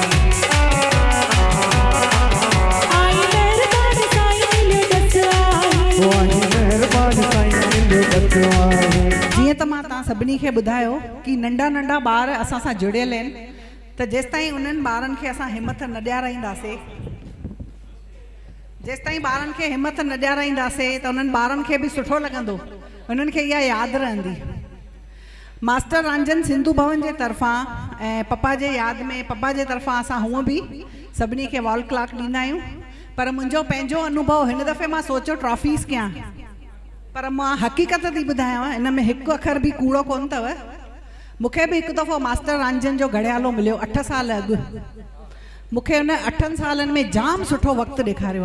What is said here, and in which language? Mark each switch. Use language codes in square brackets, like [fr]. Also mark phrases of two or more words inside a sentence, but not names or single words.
[sd] जीअं त मां तव्हां सभिनी खे ॿुधायो कि नंढा नंढा ॿार असां सां जुड़ियल आहिनि त जेसिताईं उन्हनि ॿारनि खे असां हिमत न ॾियाराईंदासीं जेसिताईं ॿारनि खे हिमत न ॾियाराईंदासीं त उन्हनि ॿारनि खे बि सुठो लॻंदो उन्हनि खे इहा यादि रहंदी मास्टर रंजन सिंधु भवन जे तरफ़ां ऐं पप्पा जे यादि में पप्पा जे तरफ़ां असां हूअं बि सभिनी खे वॉल क्लॉक ॾींदा आहियूं पर मुंहिंजो पंहिंजो अनुभव हिन दफ़े मां सोचियो ट्रॉफीज़ कयां पर मां हक़ीक़त थी ॿुधायांव हिन में हिकु अखर बि कूड़ो कोन अथव मूंखे बि हिकु दफ़ो मास्टर रंजन जो घड़ियालो मिलियो 8 साल अॻु मूंखे हुन 8 सालनि में जाम सुठो वक़्तु ॾेखारियो